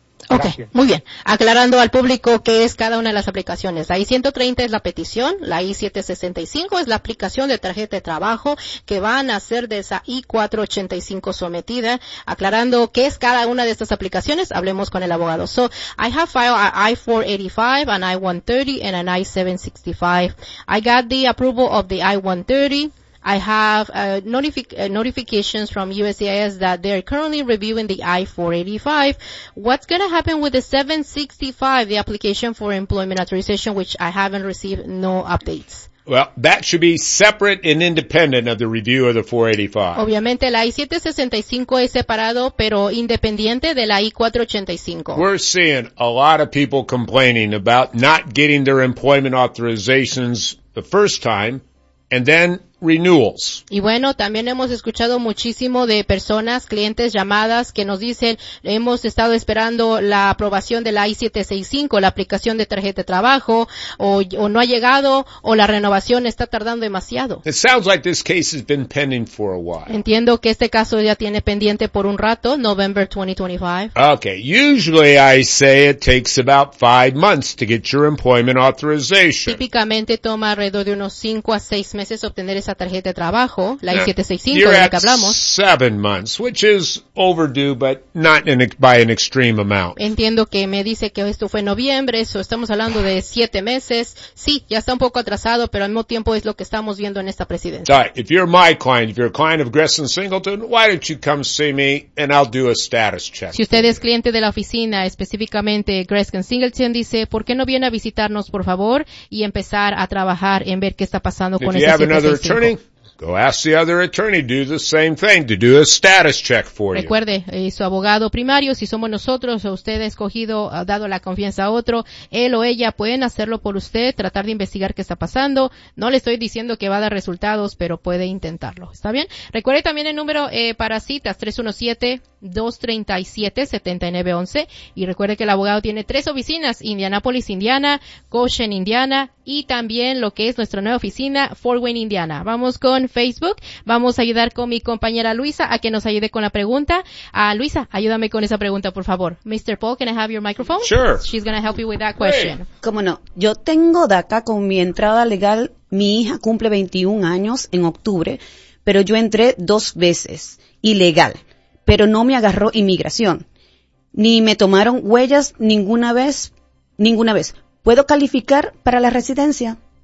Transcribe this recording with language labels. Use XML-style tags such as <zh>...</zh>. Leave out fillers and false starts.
<es>Gracias. Okay, muy bien. Aclarando al público qué es cada una de las aplicaciones. La I-130 es la petición, la I-765 es la aplicación de tarjeta de trabajo que van a ser de esa I-485 sometida. Aclarando qué es cada una de estas aplicaciones, hablemos con el abogado.</es> <en>So, I have filed an I-485, an I-130, and an I-765. I got the approval of the I-130. I have notifications from USCIS that they're currently reviewing the I-485. What's going to happen with the 765, the application for employment authorization, which I haven't received no updates? Well, that should be separate and independent of the review of the 485.</en> <es>Obviamente, la I-765 es separado, pero independiente de la I-485.</es> <en>We're seeing a lot of people complaining about not getting their employment authorizations the first time, and then renewals.</en> <es>Y bueno, también hemos escuchado muchísimo de personas, clientes, llamadas que nos dicen, hemos estado esperando la aprobación de la I-765, la aplicación de tarjeta de trabajo, o no ha llegado, o la renovación está tardando demasiado.</es> <en>It sounds like this case has been pending for a while.</en> <es>Entiendo que este caso ya tiene pendiente por un rato,</es> <en>November 2025. Okay, usually I say it takes about 5 months to get your employment authorization.</en> <es>Típicamente toma alrededor de unos 5 a 6 meses obtener esa tarjeta de trabajo, la I-765 de la que hablamos.</es> <en>7 months, which is overdue, but not by an extreme amount.</en> <es>Entiendo que me dice que esto fue en noviembre, eso estamos hablando de 7 meses. Sí, ya está un poco atrasado, pero al mismo tiempo es lo que estamos viendo en esta presidencia.</es> <en>All right, if you're my client, if you're a client of Gresson Singleton, why don't you come see me and I'll do a status check.</en> <es>Si usted es cliente de la oficina, específicamente Gresson Singleton, dice, ¿por qué no viene a visitarnos, por favor, y empezar a trabajar en ver qué está pasando con ese 765?</es> <en>Attorney, go ask the other attorney, do the same thing, to do a status check for</en> <es>Recuerde,</es> <en>you.</en> <es>Recuerde, su abogado primario, si somos nosotros, o usted ha escogido, ha dado la confianza a otro, él o ella pueden hacerlo por usted, tratar de investigar qué está pasando. No le estoy diciendo que va a dar resultados, pero puede intentarlo. ¿Está bien? Recuerde también el número para citas, 317-237-7911. Y recuerde que el abogado tiene 3 oficinas, Indianapolis, Indiana, Goshen, Indiana, y también lo que es nuestra nueva oficina, Fort Wayne, Indiana. Vamos con Facebook. Vamos a ayudar con mi compañera Luisa a que nos ayude con la pregunta. Luisa, ayúdame con esa pregunta, por favor.</es> <en>Mr. Paul, can I have your microphone? Sure. She's going to help you with that question. Hey.</en> <es>¿Cómo no? Yo tengo DACA con mi entrada legal. Mi hija cumple 21 años en octubre, pero yo entré 2 veces ilegal, pero no me agarró inmigración. Ni me tomaron huellas ninguna vez. ¿Puedo calificar para la residencia?</es>